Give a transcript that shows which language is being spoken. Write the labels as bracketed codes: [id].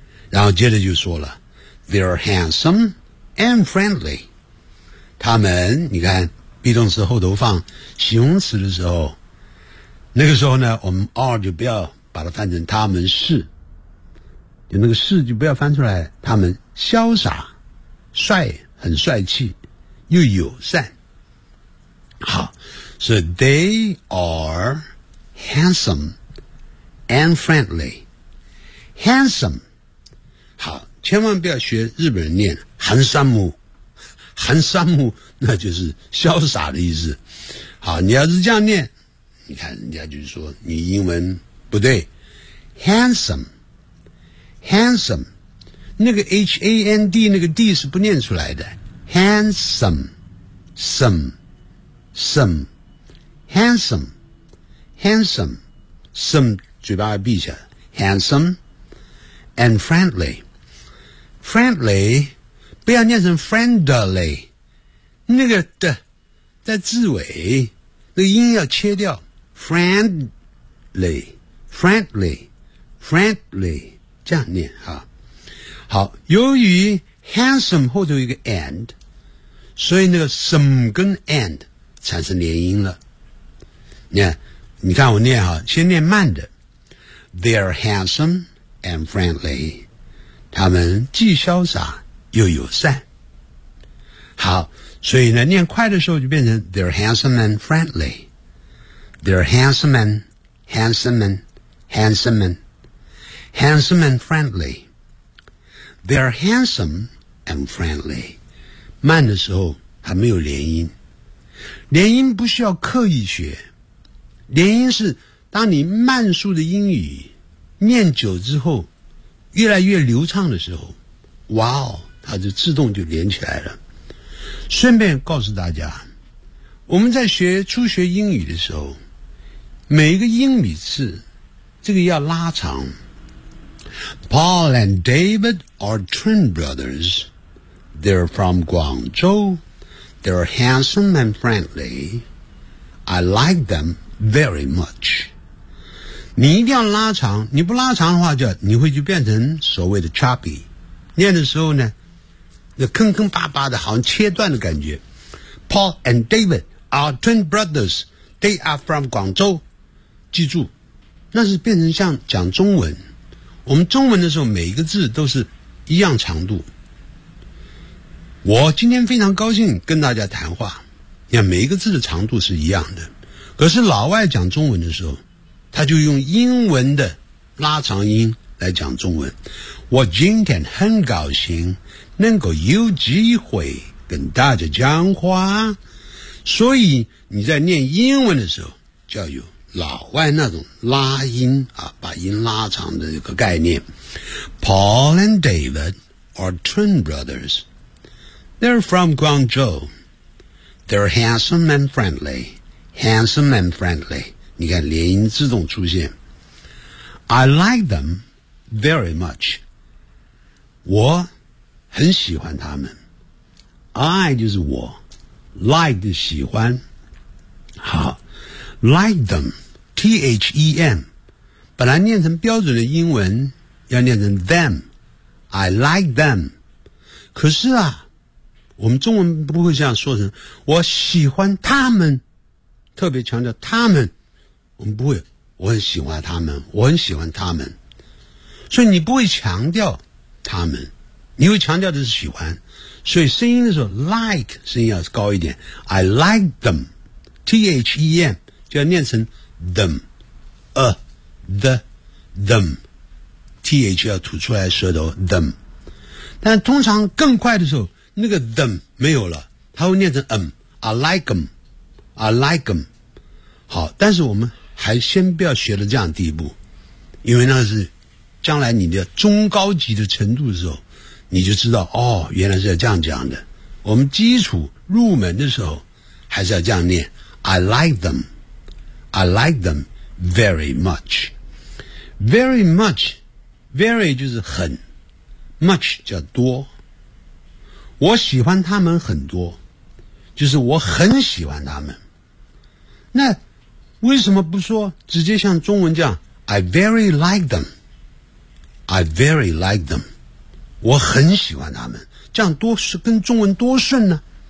[zh] 然后接着就说了 [en] They're handsome and friendly， [zh] 他们你看 be 动词后头放形容词的时候，那个时候呢我们 are 就不要把它翻成他们是，就那个是就不要翻出来，他们潇洒帅很帅气又友善。 [en] 好，所以 They are handsome and friendly， handsome。 [zh] 好，千万不要学日本人念韩三姆，韩三姆那就是潇洒的意思。好，你要是这样念，你看人家就是说你英文不对。 handsome handsome 那个 H-A-N-D 那个 D 是不念出来的。 [en] handsome some some handsome handsome some [zh] 嘴巴闭起来。 [en] handsome and friendly friendly [zh] 不要念成 friendly， 那个的在字尾那个音要切掉。 [en] friendly friendly friendly [zh] 这样念哈。好，由于 handsome 后头有一个 and， 所以那个 some 跟 and 产生连音了。你看我念哈，先念慢的。 [en] They are handsome and friendly， [zh] 他们既潇洒又友善。 [en] 好，所以呢念快的时候就变成 They're handsome and friendly， They're handsome and handsome and handsome and handsome and friendly， They're handsome and friendly。 [zh] 慢的时候还没有连音，连音不需要刻意学，连音是当你慢速的英语念久之后越来越流畅的时候，哇哦，它就自动就连起来了。顺便告诉大家，我们在学初学英语的时候，每一个英语字这个要拉长。 [en] Paul and David are twin brothers. They're from Guangzhou. They're handsome and friendly. I like them very much. [zh] 你一定要拉长，你不拉长的话就你会就变成所谓的 choppy， 念的时候呢那坑坑巴巴的，好像切断的感觉。 [en] Paul and David are twin brothers. They are from 广州。 [zh] 记住，那是变成像讲中文，我们中文的时候每一个字都是一样长度。我今天非常高兴跟大家谈话，因为每一个字的长度是一样的，可是老外讲中文的时候他就用英文的拉长音来讲中文。我今天很高兴能够有机会跟大家讲话，所以你在念英文的时候就要有老外那种拉音啊，把音拉长的一个概念。 [en] Paul and David are twin brothers. They're from Guangzhou. They're handsome and friendly. Handsome and friendly， [zh] 你看连音自动出现。 [en] I like them very much， [zh] 我很喜欢他们。 I 就是我， like 就喜欢。好， like them， T-H-E-M 本来念成标准的英文要念成 them， [en] I like them。 [zh] 可是啊，我们中文不会这样说成我喜欢他们，特别强调他们，我们不会我很喜欢他们，我很喜欢他们，所以你不会强调他们，你会强调的是喜欢，所以声音的时候 like 声音要高一点。 [en] I like them， [zh] T-H-E-M 就要念成 them， the them， T-H 要吐出来舌头 them， 但通常更快的时候那个 them 没有了，它会念成 I like them， I like them。好，但是我们还先不要学到这样的地步，因为那是将来你的中高级的程度的时候你就知道，哦，原来是要这样讲的。我们基础入门的时候还是要这样念， [en] I like them， I like them very much。 [zh] Very much， very 就是很， much 叫多。我喜欢他们很多，就是我很喜欢他们。那为什么不说直接像中文这样， [en] I very like them， [zh] I very like them，我很喜欢他们，这样多是跟中文多顺呢。